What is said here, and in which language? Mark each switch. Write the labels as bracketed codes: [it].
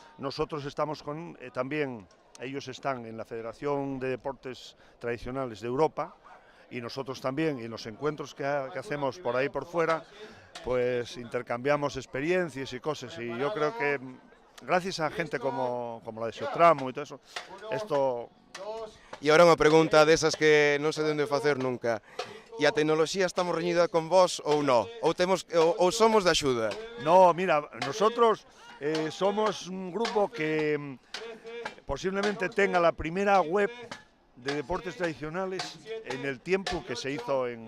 [es] Nosotros estamos con, también, ellos están en la Federación de Deportes Tradicionales de Europa y nosotros también, y en los encuentros que hacemos por ahí por fuera, pues intercambiamos experiencias y cosas. Y yo creo que gracias a gente como la de Xeotramu y todo eso, esto... [gl] E agora unha pregunta desas que non sei de onde facer nunca. E a tecnoloxía estamos reñida con vos ou non? Ou somos de axuda? [es] No, mira, nosotros somos un grupo que posiblemente tenga la primera web de deportes tradicionales en el tiempo que se hizo en...